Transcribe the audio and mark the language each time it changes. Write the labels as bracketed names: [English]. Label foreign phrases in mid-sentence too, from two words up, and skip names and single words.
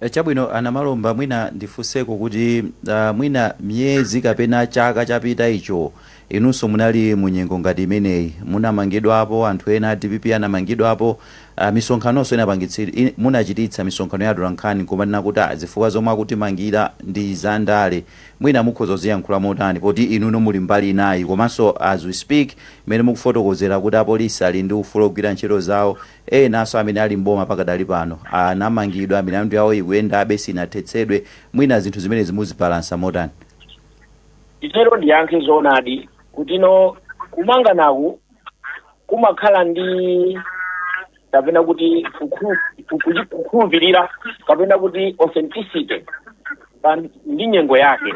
[Nyanja] Chabwino anamalomba mwina ndifunseko kuti mwina myezi kapena chaka chapita icho inunso munali munyengo ngati imeneyi munamangidwapo anthu ena DPP anamangidwapo misonkhanoso munachititsa misonkhano ya atolankhani kumanena kuti zifukwa zomwe akutimangira ndi zandale mwina mukhoza ziyankhula motani poti inuno muli mbali inayi komanso [English] as we speak [Nyanja] imene mukufotokozera kuti apolisi ali ndi ufulu ogwira ntchito zawo enanso amene ali mboma pakadali pano anamangidwa milandu yawo ikuyendabe sinathetsedwe mwina zinthu zimene zimuzibalansa motani. Itero ndiyankhe zoonadi kuti no kumanga naku kumakhala ndi kapena kuti kukhulupirira kapena kuti authenticity ndi nyengo yake.